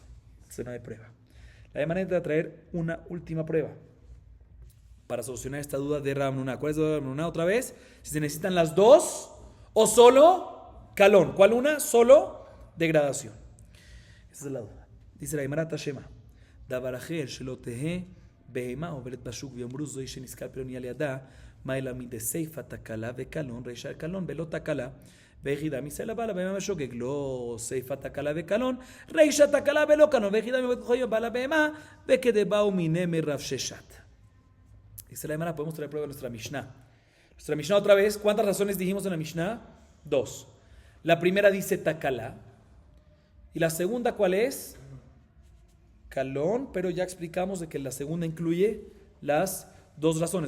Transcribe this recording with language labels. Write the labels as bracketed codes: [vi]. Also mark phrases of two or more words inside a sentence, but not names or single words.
[es] Entonces no hay prueba. La demanda es de traer una última prueba para solucionar esta duda de Rav Nuna. ¿Cuál es la duda de Rav Nuna? Otra vez, si se necesitan las dos o solo calón. ¿Cuál una? Solo degradación. Esa es la duda. Dice la Gemara Tashema. [he] דבר אחר שלא תהא בהמה עוברת בשוק ויאמרו זוהי שנזכר פלוני על ידה מה אלא מדי סיפה תקלה וקלון רישה קלון ולא תקלה ויחידה מישראל הבעלה בהמה משוגג לא סיפה תקלה וקלון רישה תקלה ולא קלון ויחידה מבית חוי הבעלה בהמה וכדי באו מיני מרב ששת. [es] Dice la Gemara, podemos traer prueba de nuestra Mishnah. Nuestra Mishnah otra vez, ¿cuántas razones dijimos en la Mishnah? 2. La primera dice takala y la segunda ¿cuál es? Calón, pero ya explicamos de que la segunda incluye las 2 razones.